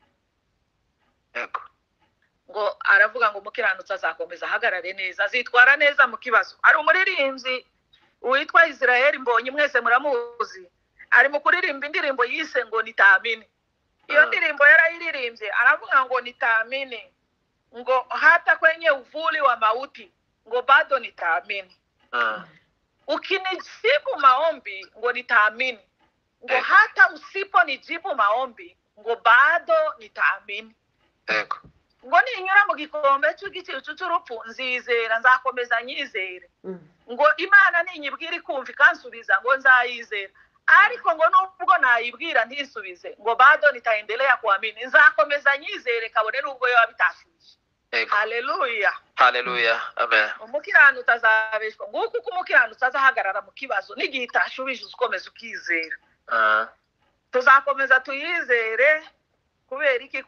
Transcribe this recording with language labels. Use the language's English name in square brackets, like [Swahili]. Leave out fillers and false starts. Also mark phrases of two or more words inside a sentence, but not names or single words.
[Kinyarwanda] Ngo aravuga ngo umukiranutsi azakomeza ahagarare neza, azitwara neza mu kibazo. Ari umuririmbyi witwa Israel Mbonyi, mwese muramuzi, ari mu kuririmba indirimbo yise ngo nitamini. Iyo ndirimbo yarayiririmbye aravuga ngo nitamini, ngo [Swahili] hata kwenye uvuli wa mauti [Kinyarwanda] ngo [Swahili] bado nitamini. Ukinijibu maombi ngo nitamini, ngo hata usipo nijibu maombi ngo bado nitamini. [Kinyarwanda] Ngo ninyura mu gikombe cy'igicucu cy'urupfu nzizera, nzakomeza nyizere. Ngo Imana ninyibwira ikumva ikansubiza ngo nzayizera, ariko ngo nubwo nayibwira ntisubize ngo [Swahili] bado nitaendelea kuamini, [Kinyarwanda] nzakomeza nyizere kabone nubwo yo bitashije. Haleluya, haleluya, amen. Umukiranutsi azabeshwa nguko uko umukiranutsi azahagarara mu kibazo n'igihe itashubije ukomeza ukizera. Tuzakomeza tuyizere kubera iki?